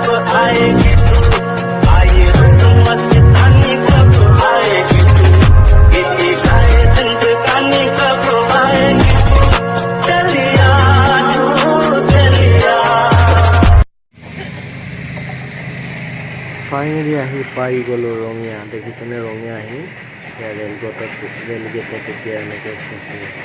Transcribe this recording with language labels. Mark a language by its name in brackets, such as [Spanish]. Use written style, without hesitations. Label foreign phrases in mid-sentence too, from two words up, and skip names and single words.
[Hindi] आएगी तू, आए रुत मस्तानी कब आएगी तू, इतनी सारे जिंदगानी कब आएगी तू, चलिया तू चलिया। [Assamese] ফাইনেলি আহি পাই গ'লোঁ ৰঙিয়া। দেখিছেনে ৰঙিয়া আহি ৰেলগেটত এতিয়া এনেকৈ ফচি আছে।